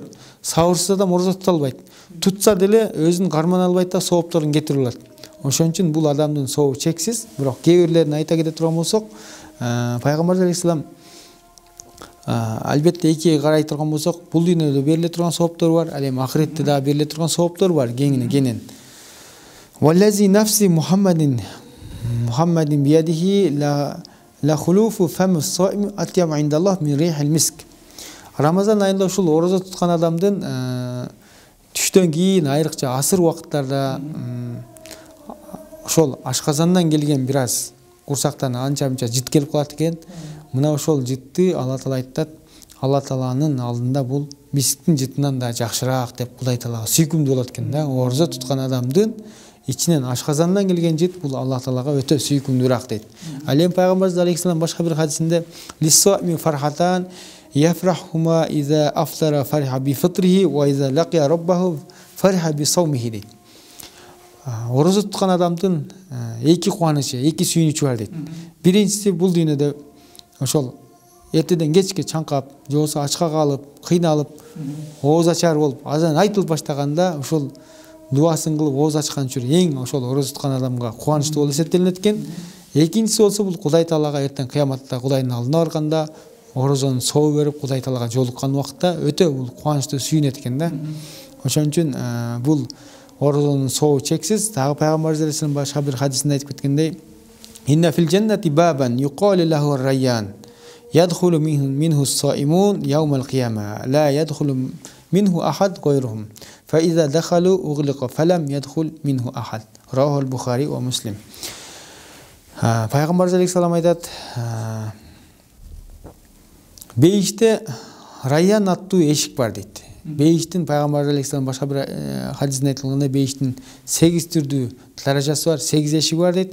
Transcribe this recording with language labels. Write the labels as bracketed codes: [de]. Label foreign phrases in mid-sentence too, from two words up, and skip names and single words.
[ky] Сабырсыз адам орозо тута албайт. Тутса деле өзүн кармана албайт да, соопторун кетире алат. Ошон үчүн бул адамдын сообу чексиз. Бирок кээ бирлерин айта кете турган болсок, пайгамбар алейхиссалам албетте экиге карай турган болсок, бул дүйнөдө бериле турган сооптор бар, ал эми акыретте да бериле турган сооптор бар, кенен. [ar] والذي نفس محمد بيده لخلوف فم الصائم أطيب عند الله من ريح المسك. [ky] Рамазан айында ушул орозо туткан адамдын түштөн кийин айрыкча асыр убакыттарда ошол ашказандан келген бир аз курсактан анча-мынча жит келип калат экен. Мына ошол житти Алла Таала айтат, Алла Тааланын алдында бул мисктин житинен да жакшыраак деп Кудай Таалага сүйкүмдүү болот экен да. Орозо туткан адамдын ичинен ашказандан келген жит бул Алла Таалага өтө сүйкүмдүүрөөк дейт. Ал эми пайгамбарыбыз алейхиссалам башка бир хадисинде [ar] للصائم فرحتان يفرحهما إذا أفطر فرح بفطره وإذا لقي ربه فرح بصومه [ky] дейт. Орозо туткан адамдын эки кубанычы, эки сүйүнүчү бар дейт. Биринчиси бул дүйнөдө ошол эртеден кечке чаңкап, же болбосо ачка калып, кыйналып, ооз ачар болуп, азан айтылып баштаганда ошол дуасын кылып ооз ачкан үчүн эң ошол орозо туткан адамга кубанычтуу болуп эсептелинет экен. Экинчиси болсо бул Кудай Таалага эртең кыяматта Кудайдын алдына барганда орозонун сообу берип Кудай Таалага жолуккан убакта өтө бул кубанычтуу сүйүнөт экен да. Ошон үчүн бул орозонун сообу чексиз. Дагы пайгамбарыбыз алейхиссалам башка бир хадисинде айтып кеткендей, [ar] إن في الجنة بابا يقال له الريان يدخل منه الصائمون يوم القيامة لا يدخل منه أحد غيرهم فإذا دخلوا أغلق فلم يدخل منه أحد. رواه البخاري ومسلم. [ky] Пайгамбарыбыз алейхиссалам айтат, бейиште райян аттуу эшик бар дейт. Бейиштин пайгамбар алейхиссалам башка бир хадисинде айтылгандай бейиштин 8 түрдүү даражасы бар, 8 эшиги бар дейт.